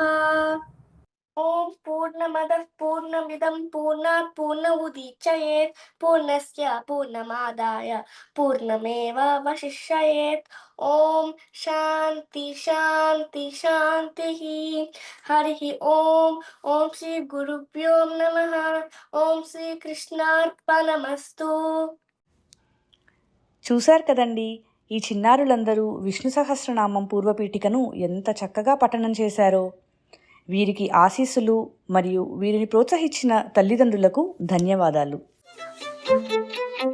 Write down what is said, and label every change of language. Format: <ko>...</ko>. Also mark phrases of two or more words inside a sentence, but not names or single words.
<sa>ॐ पूर्णमदः पूर्णमिदं पूर्णात् पूर्णमुदच्यते पूर्णस्य पूर्णमादाय पूर्णमेवावशिष्यते। ॐ शान्ति शान्ति शान्तिः। हरिः ॐ श्री गुरुभ्यो नमः। ॐ శ్రీకృష్ణార్పణమస్తు।</sa> <te>చూశారు కదండి, ఈ చిన్నారులందరూ విష్ణు సహస్రనామం పూర్వపీఠికను ఎంత చక్కగా పఠనం చేశారో. వీరికి ఆశీస్సులు మరియు వీరిని ప్రోత్సహించిన తల్లిదండ్రులకు ధన్యవాదాలు.</te>